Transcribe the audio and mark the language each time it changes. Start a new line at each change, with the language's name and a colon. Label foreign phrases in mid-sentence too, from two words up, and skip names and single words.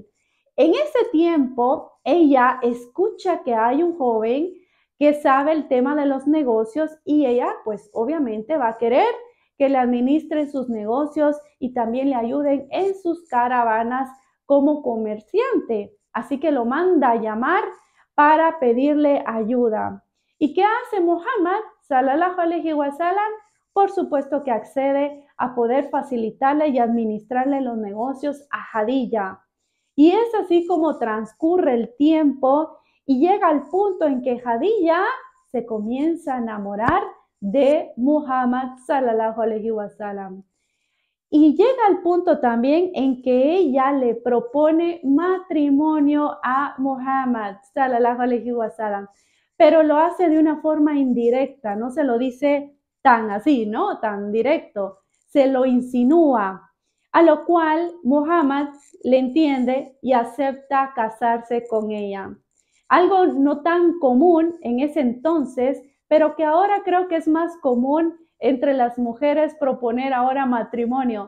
Spanish: En ese tiempo, ella escucha que hay un joven que sabe el tema de los negocios y ella, pues obviamente va a querer que le administren sus negocios y también le ayuden en sus caravanas como comerciante. Así que lo manda a llamar para pedirle ayuda. ¿Y qué hace Muhammad
Arabic: صلى الله عليه وسلم?
Spanish: Por supuesto que accede a poder facilitarle y administrarle los negocios a Hadilla. Y es así como transcurre el tiempo y llega al punto en que Hadilla se comienza a enamorar de Muhammad
Arabic: صلى الله عليه وسلم.
Spanish: Y llega al punto también en que ella le propone matrimonio a Muhammad
Arabic: صلى الله عليه وسلم,
Spanish: pero lo hace de una forma indirecta, no se lo dice tan así, ¿no? Tan directo, se lo insinúa, a lo cual Muhammad le entiende y acepta casarse con ella. Algo no tan común en ese entonces, pero que ahora creo que es más común entre las mujeres proponer ahora matrimonio.